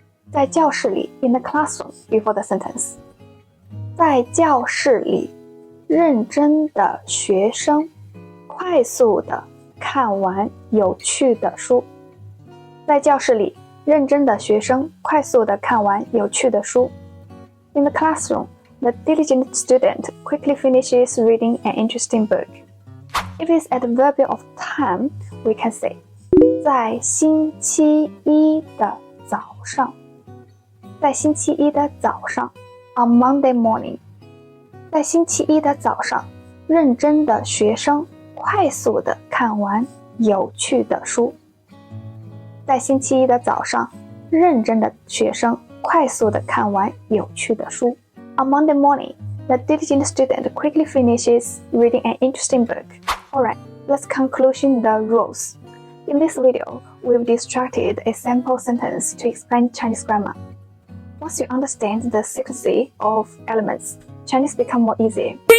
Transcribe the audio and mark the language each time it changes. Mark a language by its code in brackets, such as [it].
[zh] 在教室里 [en] in the classroom before the sentence. [zh] 在教室里认真的学生快快速地看完有趣的书。在教室里，认真的学生快速地看完有趣的书。 [en] In the classroom, the diligent student quickly finishes reading an interesting book. If it's adverbial of time, we can say [zh] 在星期一的早上。在星期一的早上 [en] on Monday morning. [zh] 在星期一的早上，认真的学生快速地看完有趣的书。在星期一的早上，认真的学生快速地看完有趣的书。 [en] On Monday morning, the diligent student quickly finishes reading an interesting book. Alright, let's conclude the rules. In this video, we've constructed a sample sentence to explain Chinese grammar. Once you understand the sequence of elements, Chinese become more easy.